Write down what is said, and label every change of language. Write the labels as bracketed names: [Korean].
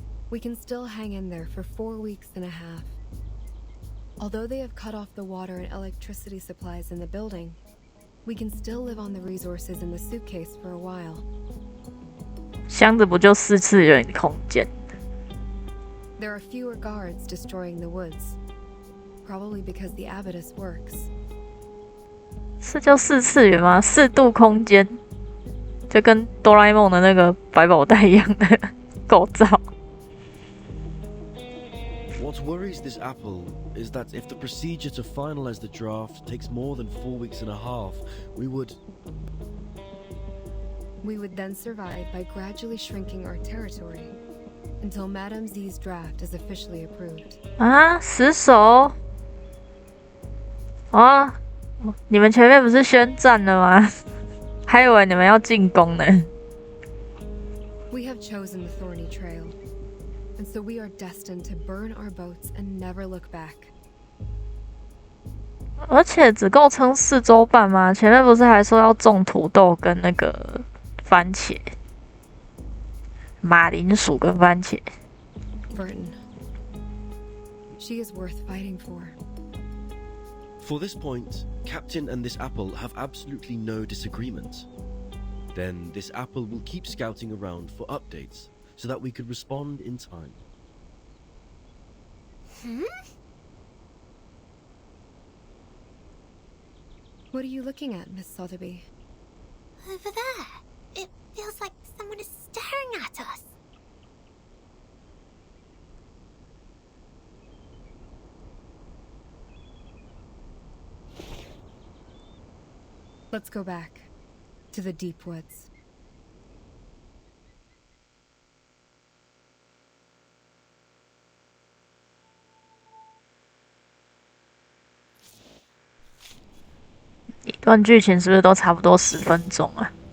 [English] we can still hang in there for 4 weeks and a half. Although they have cut off the water and electricity supplies in the building, we can still live on the resources in the suitcase for a while. [Chinese] 箱子不就4次元空间？ [English] There are fewer guards destroying the woods, probably because the abatis works. [Chinese] 是叫4次元吗？4度空间，就跟哆啦 A 梦的那个百宝袋一样的构造。 [English] What worries this apple is that if the procedure to finalize the draft takes more than 4 weeks and a half, we would then survive by gradually shrinking our territory until Madame Z's draft is officially approved. [Chinese] 啊，死守！啊，你们前面不是宣战了吗？还以为你们要进攻呢。 [English] We have chosen the thorny trail, and so we are destined to burn our boats and never look back. [Chinese] 而且只够撑4周半吗？前面不是还说要种土豆跟那个番茄、马铃薯跟番茄。 [English] Burton, she is worth fighting for. For this point, Captain and this apple have absolutely no disagreement. Then this apple will keep scouting around for updates so that we could respond in time. What are you looking at, Miss Sotheby? Over there. It feels like someone is staring at us. Let's go back to the deep woods. [Chinese] "一段剧情是不是都差不多10分钟啊？